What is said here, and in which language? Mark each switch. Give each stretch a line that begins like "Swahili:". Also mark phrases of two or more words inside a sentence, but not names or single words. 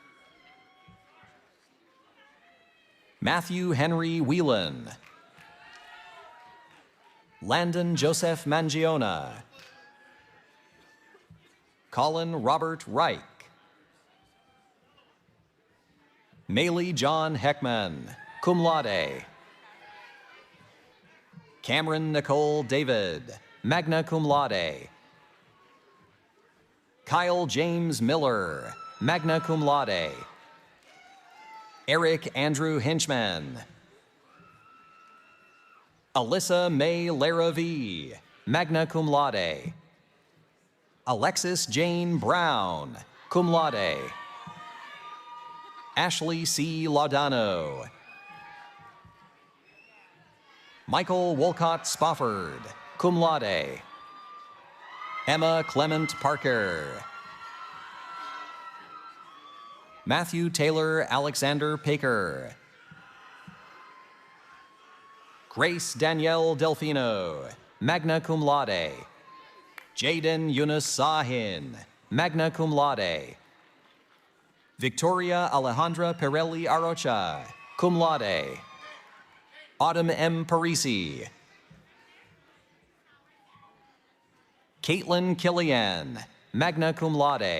English: Matthew Henry Whelan. Landon Joseph Mangiona. Colin Robert Reich. Maylee John Heckman,
Latin: cum laude.
English: Cameron Nicole David,
Latin: magna cum laude.
English: Kyle James Miller,
Latin: magna cum laude.
English: Eric Andrew Hinchman. Alyssa May Laravie,
Latin: magna cum laude.
English: Alexis Jane Brown,
Latin: cum laude.
English: Ashley C. Laudano. Michael Wolcott Spofford,
Latin: cum laude.
English: Emma Clement Parker. Matthew Taylor Alexander Paker. Grace Danielle Delfino,
Latin: magna cum laude.
English: Jaden Yunus Sahin,
Latin: magna cum laude.
English: Victoria Alejandra Pirelli Arocha,
Latin: cum laude.
English: Autumn M. Parisi. Caitlin Killian,
Latin: magna cum laude.